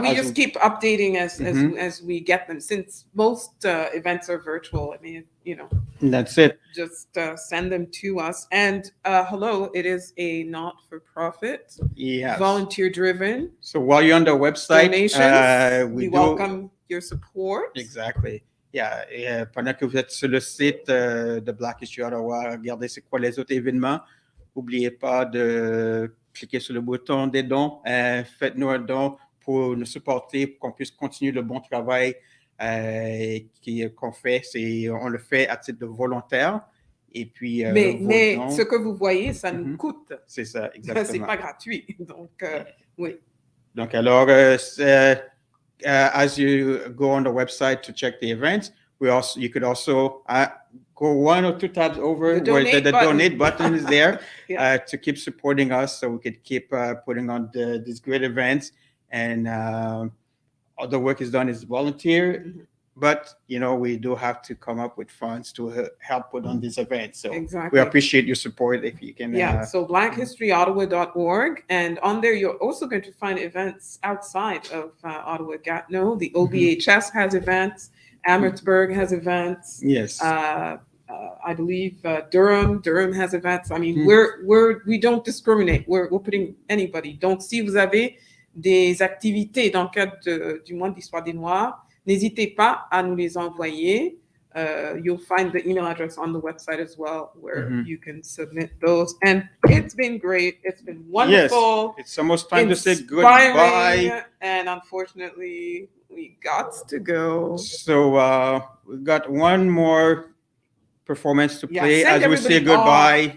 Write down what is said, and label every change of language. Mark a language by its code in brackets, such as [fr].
[en] we just keep updating as we get them. Since most events are virtual, I mean, that's it. Just send them to us. And hello, it is a not-for-profit, Yes. volunteer-driven. So while you're on the website, Donations, we do welcome your support. Exactly. Yeah. [fr] Pendant que vous êtes sur le site de Black History Ottawa, regardez c'est quoi les autres événements. N'oubliez pas de cliquer sur le bouton des dons. Faites-nous un don pour nous supporter, pour qu'on puisse continuer le bon travail qu'on fait. On le fait à titre de volontaire. Et puis, mais dons, ce que vous voyez, ça nous coûte. C'est ça, exactement. C'est pas gratuit. Donc, oui. Donc, alors, [en] as you go on the website to check the events, you could also go one or two tabs over where the donate button is there to keep supporting us, so we could keep putting on these great events. And all the work is done is volunteer, but we do have to come up with funds to help put on these events. So we appreciate your support if you can. So blackhistoryottawa.org, and on there you're also going to find events outside of Ottawa Gatineau. The OBHS has events. Amherstburg has events. Yes. I believe Durham has events. I mean, we don't discriminate. We're putting anybody. [fr] Donc, si vous avez des activités dans le cadre du mois de l'histoire des Noirs, n'hésitez pas à nous les envoyer. [en] You'll find the email address on the website as well, where you can submit those. And it's been great. It's been wonderful. Yes, it's almost time to say goodbye. And unfortunately, we got to go. So we've got one more performance to play as we say goodbye.